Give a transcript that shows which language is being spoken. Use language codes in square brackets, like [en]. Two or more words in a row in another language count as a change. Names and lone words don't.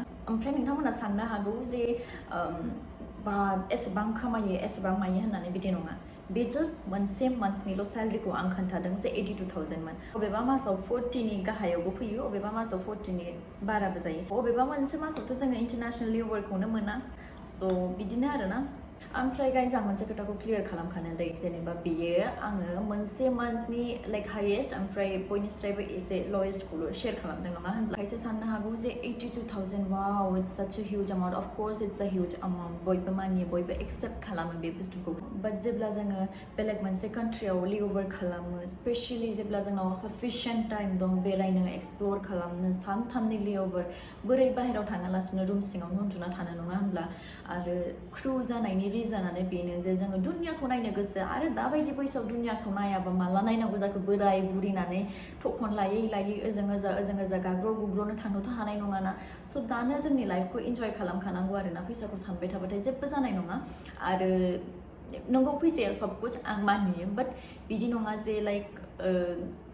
[brx] ओमफ्राय नोंथांमोना साननो हागौ जे बा एसेबां खामायो एसेबां मायो होननानै बिदि नङा बे जास्ट मोनसे मान्थनिल' सेलारिखौ आं खोन्थादों जे 82,000 मोन अबेबा मासाव 40नि गाहायावबो फैयो अबेबा मासाव 40नि बाराबो जायो अबेबा मोनसे मासावथ' जोङो [en] international labour [brx] मोना स' बिदिनो आरोना ओमफ्राय गाइस आं मोनसे खोथाखौ क्लियार खालामखानो दै जेनेबा बेयो आङो मोनसे मान्थनि [en] like highest [brx] ओमफ्राय बयनिफ्रायबो एसे लवेस्टखौल' शेयार खालामदों नङा होनब्ला खायसे साननो हागौ जे 82,000 [en] wow it's such a huge amount of course it's a huge amount [brx] बयबो मानियो बयबो एक्सेप्ट खालामो बे बुस्थुखौ बाट जेब्ला जोङो बेलेग मोनसे कान्ट्रियाव लेवर खालामो स्पेसियेलि जेब्ला जोंनाव [en] sufficient time [brx] दं बेरायनो एक्सप्लर खालामनो सानथामनि लेवर बोरै बाहेरायाव थाङालासिनो रुम सिङावनो उन्दुना थानो नङा होनब्ला आरो क्रू जानायनि रिजनानो बेनो जे जोङो दुनियाखौ नायनो गोसो आरो दाबायदि बैसोआव दुनियाखौ नायाबा माला नायनांगौ जाखो बोराय बुरिनानै थखन लायै लायै ओजों ओजा गाग्र' गुग्र'नो थांनोथ' हानाय नङाना स' दानो जोंनि [en] life enjoy [brx] खालामखानांगौ आरोना फैसाखौ सानबाय थाबाथाय जेबो जानाय नङा आरो नंगौ फैसाया सबकुछ आं मानियो बाट बिदि नङा जे लाइक